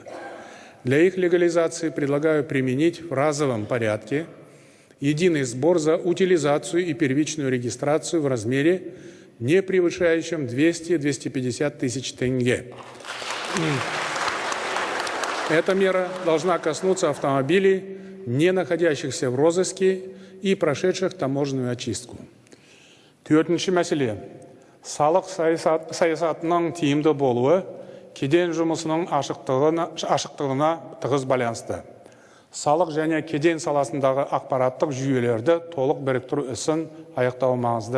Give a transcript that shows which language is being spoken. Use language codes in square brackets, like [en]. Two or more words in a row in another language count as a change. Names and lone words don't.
[ru] Для их легализации предлагаю применить в разовом порядке единый сбор за утилизацию и первичную регистрацию в размере, не превышающем 200-250 тысяч тенге. Эта мера должна коснуться автомобилей, не находящихся в розыске и прошедших таможенную очистку. [kk] Төртінші мәселе. Салық саясатының тиімді болуы кеден жұмысының ашықтығына тығыз байланысты. Салық және кеден саласындағы ақпараттық жүйелерді толық біріктіру ісін аяқтау маңызды.